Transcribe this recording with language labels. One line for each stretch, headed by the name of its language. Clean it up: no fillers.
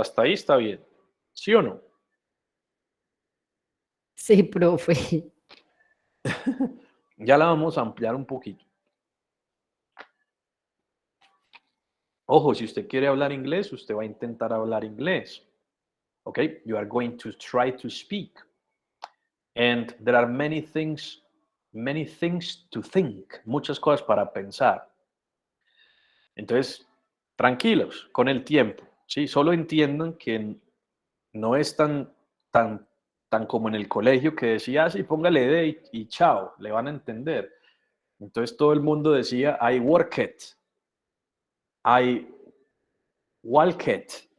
Spanish: Hasta ahí está bien. ¿Sí o no? Sí, profe. Ya la vamos a ampliar un poquito. Ojo, si usted quiere hablar inglés, usted va a intentar hablar inglés. ¿Ok?
English: You are going to try to speak. And there are many things to think.
Spanish: Muchas cosas para pensar. Entonces, tranquilos, con el tiempo. ¿Sí? Solo entiendan que no es tan como en el colegio que decía, ah, sí, póngale D y chao, le van a entender. Entonces todo el mundo decía,
English: I work it, I walk it.